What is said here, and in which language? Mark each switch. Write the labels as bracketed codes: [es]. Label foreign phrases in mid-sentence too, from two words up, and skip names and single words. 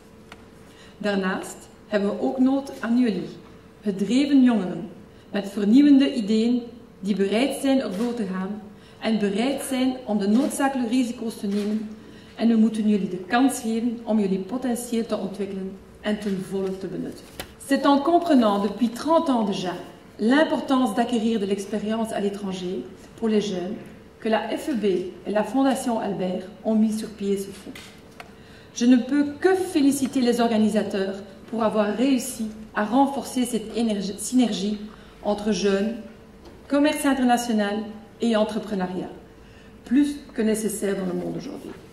[nl] Daarnaast hebben we ook nood aan jullie, gedreven jongeren, met vernieuwende ideeën die bereid zijn ervoor te gaan en bereid zijn om de noodzakelijke risico's te nemen. En we moeten jullie de kans geven om jullie potentieel te ontwikkelen en ten volle te benutten. [fr] C'est en comprenant depuis 30 ans déjà l'importance d'acquérir de l'expérience à l'étranger pour les jeunes que la FEB et la Fondation Albert ont mis sur pied ce fonds. Je ne peux que féliciter les organisateurs pour avoir réussi à renforcer cette synergie entre jeunes, commerce international et entrepreneuriat, plus que nécessaire dans le monde aujourd'hui.